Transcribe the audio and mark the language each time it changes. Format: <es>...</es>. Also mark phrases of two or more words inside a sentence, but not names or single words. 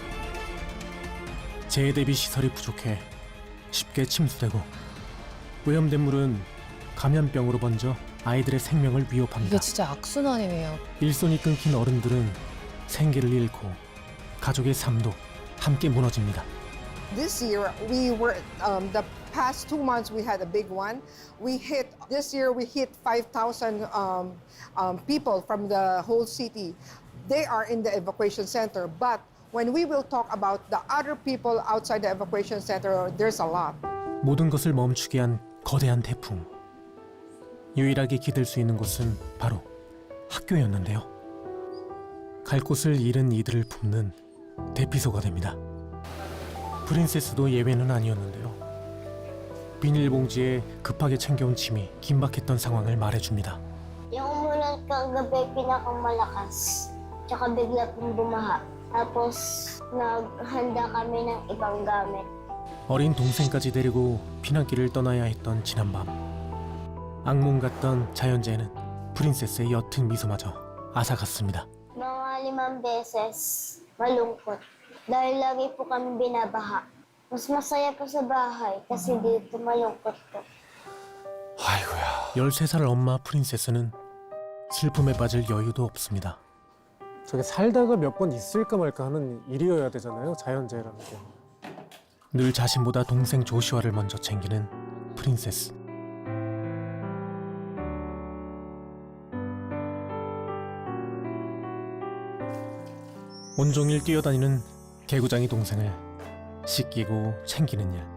<ko>재해 대비 시설이 부족해 쉽게 침수되고 오염된 물은 감염병으로 번져 아이들의 생명을 위협합니다. 이게 진짜 악순환이네요. 일손이 끊긴 어른들은 생계를 잃고 가족의 삶도 함께 무너집니다.</ko> <en>This year, we were, the past 2 months, we had a big one. This year, we hit 5,000 people from the whole city. They are in the evacuation center, but when we will talk about the other people outside the evacuation center, there's a lot.</en> <ko>모든 것을 멈추게 한 거대한 태풍. 유일하게 기댈 수 있는 곳은 바로 학교였는데요. 갈 곳을 잃은 이들을 품는 대피소가 됩니다. 프린세스도 예외는 아니었는데요. 비닐봉지에 급하게 챙겨온 짐이 긴박했던 상황을 말해줍니다.</ko> <tl>Yung umulan kagabi pinakamalakas. Tsaka bigla pong bumaha. Tapos naghanda kami ng ibang gamit.</tl> <ko>어린 동생까지 데리고 피난길을 떠나야 했던 지난밤. 악몽 같던 자연재해는 프린세스의 옅은 미소마저 앗아갔습니다.</ko> <tl>Mga 5 beses malungkot. Dahil lagi po kami binabaha. Mas masaya po sa bahay kasi dito malungkot po.</tl> <ko>아이고야. 13살 엄마 프린세스는 슬픔에 빠질 여유도 없습니다. 저게 살다가 몇 번 있을까 말까 하는 일이어야 되잖아요. 자연재해라는 게. 늘 자신보다 동생 조슈아를 먼저 챙기는 프린세스. 온종일 뛰어다니는 개구장이 동생을 씻기고 챙기는 일.</ko>